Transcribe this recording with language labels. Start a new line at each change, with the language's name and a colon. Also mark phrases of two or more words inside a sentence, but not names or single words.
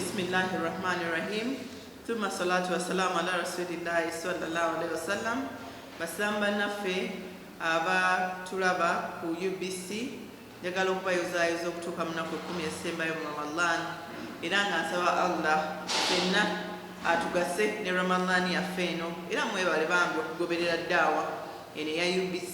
Arabic: بسم الله الرحمن الرحيم. ثم الصلاة والسلام على رسول الله صلى الله عليه وسلم.
Ganda: Basamba naffe aba tulaba ku UBC njagala okubayozaayoza okutuuka mu nnaku 10 esembayo mu Ramadan era nga nsaba Allah fenna atugase ne Ramadan yaffe eno era mwebale bambi okugoberera ddaawa eno ya UBC.